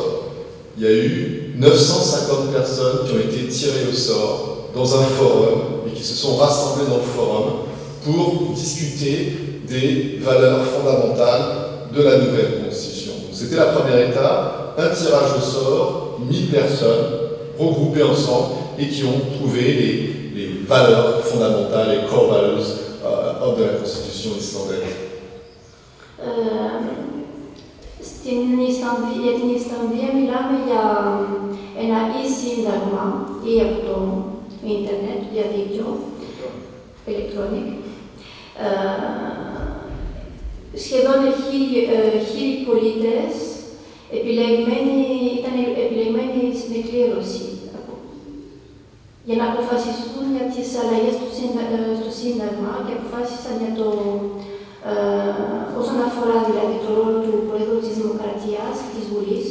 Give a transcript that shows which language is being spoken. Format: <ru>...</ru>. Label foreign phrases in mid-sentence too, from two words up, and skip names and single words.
<fr>Il y a eu 950 personnes qui ont été tirées au sort dans un forum et qui se sont rassemblées dans le forum pour discuter des valeurs fondamentales de la nouvelle constitution. C'était la première étape, un tirage au sort, 1000 personnes regroupées ensemble et qui ont trouvé les valeurs fondamentales, les</fr> <en>core values</en> <fr>de la constitution islandaise.</fr> <el>Για την Ισλανδία μιλάμε για ένα e-σύνταγμα ή από το ίντερνετ, διαδίκτυο, electronic. Σχεδόν 1000 πολίτες ήταν επιλεγμένοι στην εκκλήρωση για να αποφασιστούν για τις αλλαγές στο Σύνταγμα και αποφάσισαν για το όσον αφορά δηλαδή το ρόλο του Προέδρου της Δημοκρατίας, της Βουλής.</el>